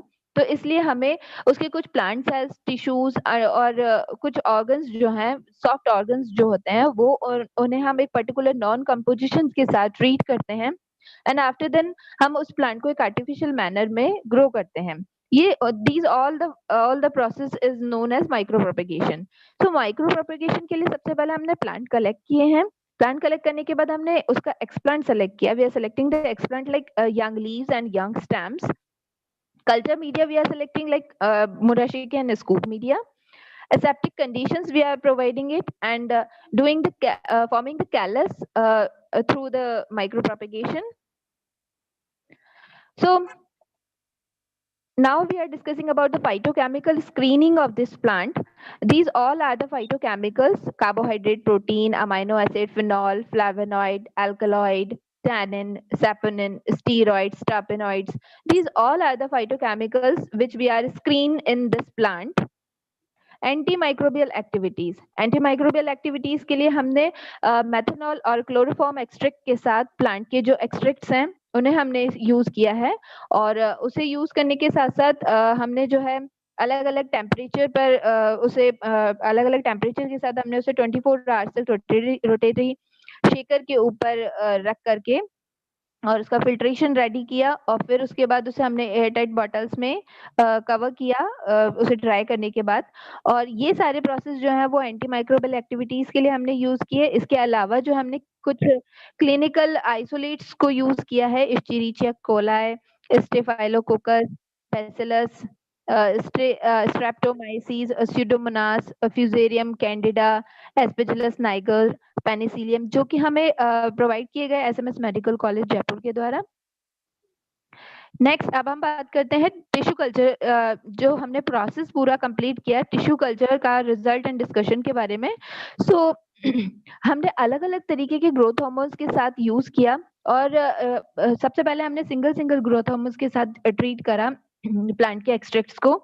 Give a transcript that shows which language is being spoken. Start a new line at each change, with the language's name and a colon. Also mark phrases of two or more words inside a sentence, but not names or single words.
Hindi: तो इसलिए हमें उसके कुछ प्लांट सेल्स, टिश्यूज और कुछ ऑर्गन्स जो हैं,
English: soft organs
Hindi: जो होते हैं वो, और उन्हें हम एक
English: particular known composition
Hindi: के साथ ट्रीट करते हैं,
English: and after then
Hindi: हम उस प्लांट को एक
English: artificial manner
Hindi: में ग्रो करते हैं।
English: ये these all the process is known as micropropagation. So micropropagation
Hindi: के लिए सबसे पहले हमने
English: plant collect
Hindi: किए हैं.
English: plant collect
Hindi: करने के बाद हमने उसका
English: explant select
Hindi: किया.
English: we are selecting the explant like young leaves and young stems. Culture media we are selecting like Murashiki and scoop media. Aseptic conditions we are providing it, and doing the forming the callus through the micropropagation. So now we are discussing about the phytochemical screening of this plant. These all are the phytochemicals: carbohydrate, protein, amino acid, phenol, flavonoid, alkaloid, tannin, saponin, steroids, terpenoids. These all are the phytochemicals which we are screened in this plant.
Hindi: एंटीमाइक्रोबियल एक्टिविटीज के लिए हमने मेथनॉल और
English: chloroform extract
Hindi: के साथ प्लांट के जो एक्सट्रैक्ट्स हैं उन्हें हमने यूज किया है, और उसे यूज करने के साथ साथ हमने जो है अलग अलग टेम्परेचर पर उसे अलग अलग टेम्परेचर के साथ हमने उसे 24 आवर्स तक
English: rotatory shaker
Hindi: के ऊपर रख करके और उसका फिल्ट्रेशन रेडी किया, और फिर उसके बाद उसे हमने
English: air tight bottles
Hindi: में कवर किया उसे ड्राई करने के बाद. और ये सारे प्रोसेस जो है वो
English: anti microbial activities
Hindi: के लिए हमने यूज किए. इसके अलावा जो हमने कुछ
English: clinical isolates
Hindi: को यूज किया है: इस्चेरिचिया कोलाई, स्टेफाइलोकोकस, बैसिलस, स्ट्रेप्टोमाइसीज, स्यूडोमोनास, फ्यूजेरियम कैंडिडा, एस्पेजिलस नाइगर, पेनिसिलियम, जो कि हमें प्रोवाइड किए गए एसएमएस मेडिकल कॉलेज जयपुर के द्वारा. नेक्स्ट अब हम बात करते हैं
English: tissue culture.
Hindi: जो हमने प्रोसेस पूरा कंप्लीट किया
English: tissue culture
Hindi: का
English: result and discussion
Hindi: के बारे में. सो हमने अलग अलग तरीके के
English: growth hormones
Hindi: के साथ यूज किया, और सबसे पहले हमने
English: single growth hormones
Hindi: के साथ ट्रीट करा प्लांट के एक्सट्रैक्ट्स को.